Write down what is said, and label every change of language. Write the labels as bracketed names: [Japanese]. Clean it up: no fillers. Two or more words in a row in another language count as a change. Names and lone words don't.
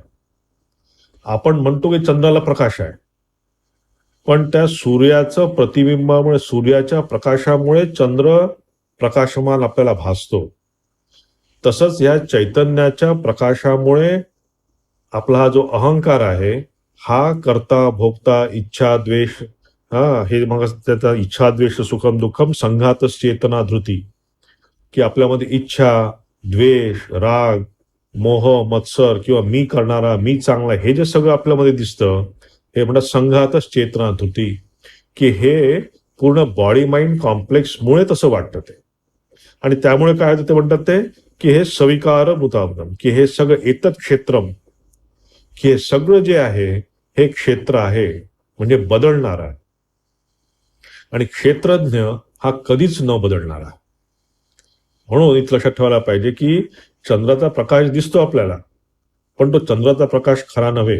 [Marathi] आपण म्हणतो की चंद्राला प्रकाश आहे, पण त्या सूर्याचं प्रतिबिंबामुळे, सूर्याच्या प्रकाशामुळे चंद्र प्रकाशमान आपल्याला भासतो. तसंच या चैतन्याच्या प्रकाशामुळे आपला हा जो अहंकार आहे, हा कर्ता भोक्ता [Sanskrit] इच्छा द्वेष, हे मग त्याचा इच्छा द्वेष सुखम दुःखम संघातच चेतना धृती, [Marathi] की आपल्यामध्ये इच्छा द्वेष राग मोह मत्सर किंवा मी करणारा, मी चांगला, हे जे सगळं आपल्यामध्ये दिसतं, हे म्हणतात [Sanskrit] संघातच चेतना धृती, [Marathi] की हे पूर्ण [English] body mind complexमुळे [Marathi] तसं वाटतं ते. आणि त्यामुळे काय होतं ते म्हणतात ते, की हे सविकार भूताभ्रम, की हे सगळं [Sanskrit] एतत् क्षेत्रम, [Marathi] की हे सगळं जे आहे हे क्षेत्र आहे, म्हणजे बदलणार आहे. आणि क्षेत्रज्ञ हा कधीच न बदलणारा. म्हणून इथं लक्षात ठेवायला पाहिजे की चंद्राचा प्रकाश दिसतो आपल्याला, पण तो चंद्राचा प्रकाश खरा नव्हे.